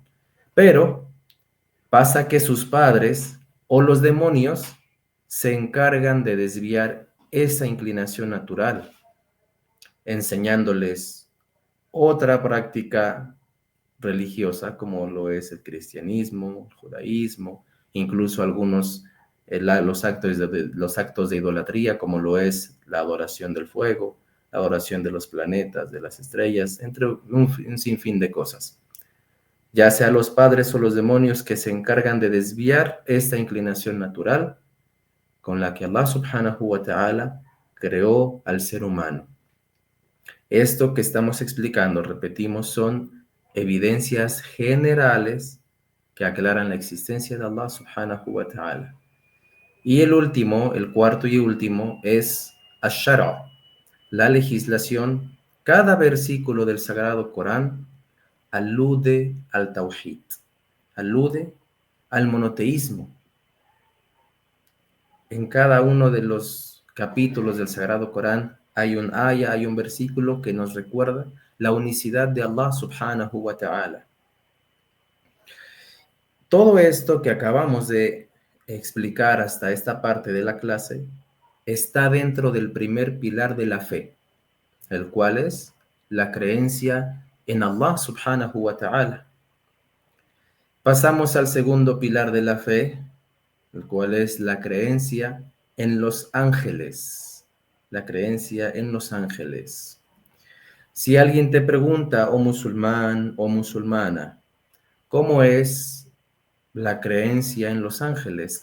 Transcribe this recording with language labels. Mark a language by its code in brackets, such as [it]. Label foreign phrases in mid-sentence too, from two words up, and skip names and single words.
[es] Pero pasa que sus padres o los demonios se encargan de desviar esa inclinación natural, enseñándoles otra práctica religiosa como lo es el cristianismo, el judaísmo, incluso algunos los actos de idolatría como lo es la adoración del fuego, la adoración de los planetas, de las estrellas, entre un sinfín de cosas. Ya sea los padres o los demonios que se encargan de desviar esta inclinación natural con la que Allah [ar] سبحانه وتعالى [es] creó al ser humano. Esto que estamos explicando, repetimos, son evidencias generales que aclaran la existencia de Allah [ar] سبحانه وتعالى. [es] Y el último, el cuarto y último, es ash-shara', la legislación. Cada versículo del Sagrado Corán alude al tawhid, alude al monoteísmo. En cada uno de los capítulos del Sagrado Corán hay un aya, hay un versículo que nos recuerda la unicidad de Allah [ar] سبحانه وتعالى. [es] Todo esto que acabamos de explicar hasta esta parte de la clase está dentro del primer pilar de la fe, el cual es la creencia en Allah [ar] سبحانه وتعالى. [es] Pasamos al segundo pilar de la fe, el cual es la creencia en los ángeles. La creencia en los ángeles. Si alguien te pregunta, oh musulmán o musulmana, ¿cómo es la creencia en los ángeles?